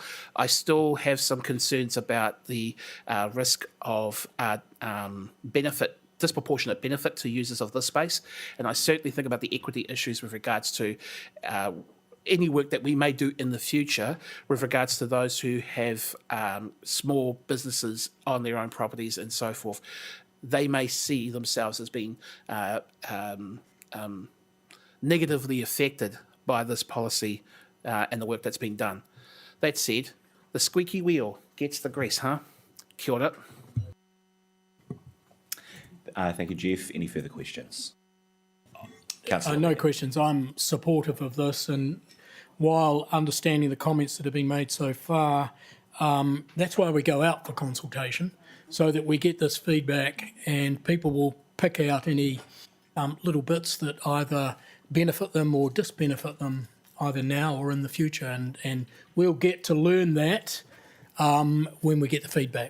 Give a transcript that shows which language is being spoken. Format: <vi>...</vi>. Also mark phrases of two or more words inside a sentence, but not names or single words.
<en>I still have some concerns about the risk of disproportionate benefit to users of this space, and I certainly think about the equity issues with regards to any work that we may do in the future with regards to those who have small businesses on their own properties and so forth. They may see themselves as being negatively affected by this policy and the work that's been done. That said, the squeaky wheel gets the grease, huh?</en> <mi>Kia ora.</mi> <en>Thank you, Jeff. Any further questions? Councillor. No questions. I'm supportive of this, and while understanding the comments that have been made so far, that's why we go out for consultation, so that we get this feedback and people will pick out any little bits that either benefit them or disbenefit them, either now or in the future, and we'll get to learn that when we get the feedback.</en>